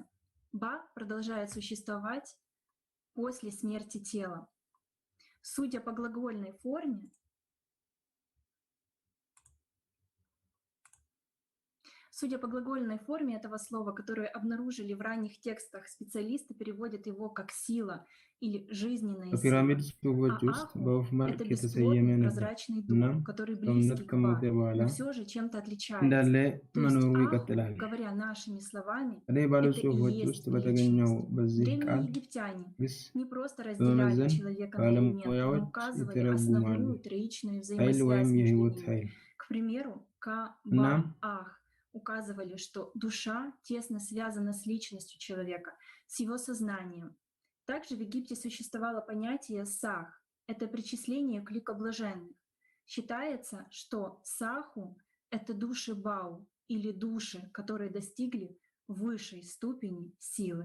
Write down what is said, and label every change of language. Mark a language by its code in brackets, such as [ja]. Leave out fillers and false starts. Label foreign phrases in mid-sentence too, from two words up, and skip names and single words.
[ru] Ба продолжает существовать после смерти тела. Судя по глагольной форме, Судя по глагольной форме этого слова, которое обнаружили в ранних текстах, специалисты переводят его как «сила» или «жизненная [am] በፒራሚድ [ru] сила». [am] ጽሑፎች [ru] А [am] ውስጥ [ru] аху [am] በወፍ — መልክ [ru] это [am] የተሰየመ [ru] бесплотный, [am] ነበር። [ru] прозрачный [am] እናም [ru] дух, который [am] ሰውነት [ru] близкий к [am] ከሞተ [ru] Ба, [am] በኋላ [ru] но все же чем-то [am] እንዳለ [ru] отличается. То есть [am] መኖሩ [ru] аху, [am] ይቀጥላል። [ru] говоря нашими словами, [am] ከላይ ባሉ [ru] это и [am] ጽሑፎች [ru] есть [am] ውስጥ በተገኘው [ru] личность. [am] በዚህ ቃል [ru] Древние египтяне [am] ግስ [ru] не просто разделяли [am] በመመዘን [ru] человека на элементы, но [am] ባለሙያዎች [ru] указывали [am] ይተረጉማሉ። [ru] основную троичную [am] ኃይል ወይም [ru] взаимосвязь между [am] የህይወት [ru] ними. [am] ኃይል [ru] К примеру, [am] እናም [ru] Ка-Ба-Ах указывали, что душа тесно связана с личностью человека, с его сознанием. Также в Египте существовало понятие «сах» — это причисление к лику блаженных. Считается, что саху — это души Бау или души, которые достигли высшей ступени силы.